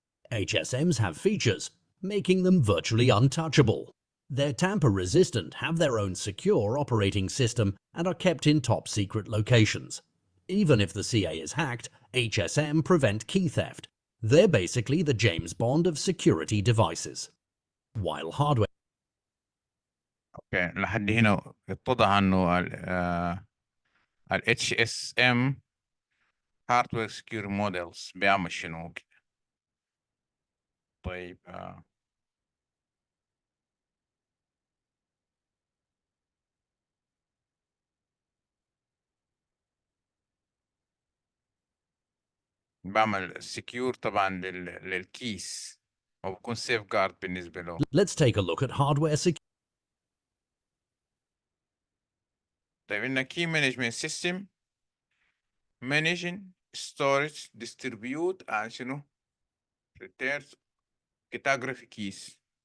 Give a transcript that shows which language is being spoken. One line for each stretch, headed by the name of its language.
English: HSMs have features, making them virtually untouchable. They're tamper-resistant, have their own secure operating system, and are kept in top-secret locations. Even if the CA is hacked, HSM prevent key theft. They're basically the James Bond of security devices. While hardware...
Arabic: اوكي، لحد هنا اتضح انه ال HSM hardware secure models بيعمل شنو كده. طيب بعمل secure طبعا للكيس، او بكون safe guard بالنسبة له.
English: Let's take a look at hardware security.
Arabic: طيب عندنا
English: key management system managing storage distribute and شنو returns cryptography keys.